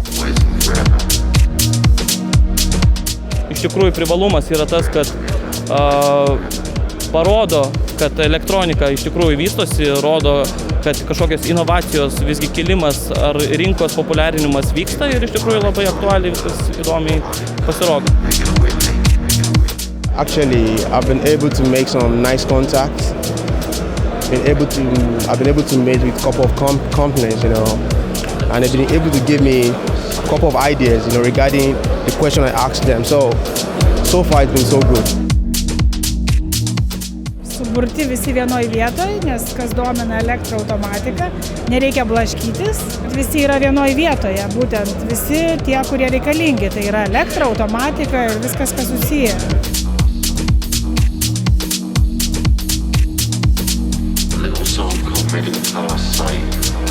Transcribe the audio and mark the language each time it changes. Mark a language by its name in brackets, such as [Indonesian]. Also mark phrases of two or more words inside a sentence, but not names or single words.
[Lithuanian] Iš tikrųjų privalumas yra tas, kad parodo, kad elektronika iš tikrųjų vystosi, rodo, kad kažkokios inovacijos, visgi kilimas ar rinkos populiarinimas vyksta ir iš tikrųjų labai aktualiai viskas įdomiai pasirodo. [English] Actually, I've been able to make some nice contacts. I've been able to meet with a couple of companies, and they've been able to give me a couple of ideas, regarding the question I asked them. So far it's been so good. [Lithuanian] Suburti visi vienoj vietoj, nes kas domina elektroautomatika, nereikia blaškytis. Visi yra vienoj vietoje, būtent visi tie, kurie reikalingi. Tai yra elektra, automatika ir viskas, kas susiję. [English] Little song called Made in Our Sight.